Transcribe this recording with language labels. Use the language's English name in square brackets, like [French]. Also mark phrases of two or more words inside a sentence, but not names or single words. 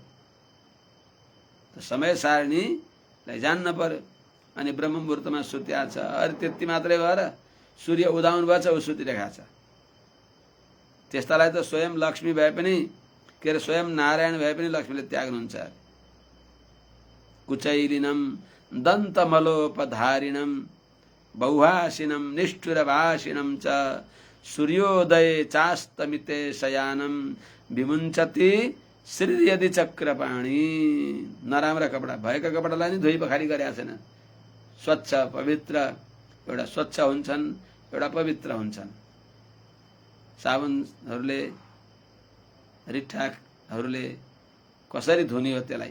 [Nepali] त समय सारणीलाई जान्न पर्यो। अनि ब्रह्म मुहुर्तमा सुत्या छ, अरे त्यति मात्रै भएर सूर्य उदाउनु भएछ, ऊ सुतिरहेको छ। त्यस्तालाई त स्वयं लक्ष्मी भए पनि, के अरे स्वयं नारायण भए पनि लक्ष्मीले त्याग्नुहुन्छ। [Sanskrit] कुचैलिनम दन्तमलोपधारिणम बहुहासिनम निष्ठुरभाषिणम च सूर्योदये चास्तमिते शयानम विमुञ्चति श्रीयदि चक्रपाणी। [Nepali] नराम्रा कपडा, भएका कपडालाई नि धोइ पखारी गरेका छैन। स्वच्छ पवित्र, एउटा स्वच्छ हुन्छन्, एउटा पवित्र हुन्छन्। साबुनहरूले, रिठ्ठाहरूले कसरी धुने हो त्यसलाई?